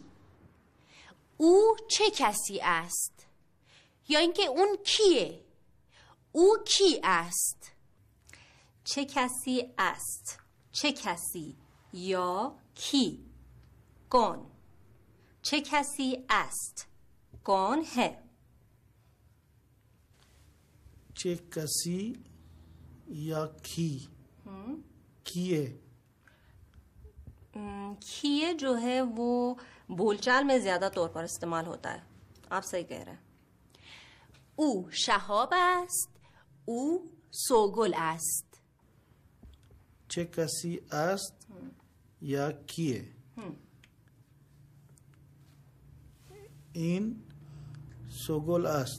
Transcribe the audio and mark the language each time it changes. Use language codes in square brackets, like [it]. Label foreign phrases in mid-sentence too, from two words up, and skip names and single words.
[fa] او چه کسی است؟ یا اینکه اون کیه؟ او کی است؟ چه کسی است؟ چه کسی یا کی؟ कौन. چه کسی است؟ [ur] کون ہے. [fa] چه کسی یا کی؟ کیه. [ur] کیه جو ہے وہ بول چال میں زیادہ طور پر استعمال ہوتا ہے. آپ صحیح کہہ رہے ہیں. [fa] او شهاب است. او سوگل است. چه کسی است یا کیه؟ این سوگل است.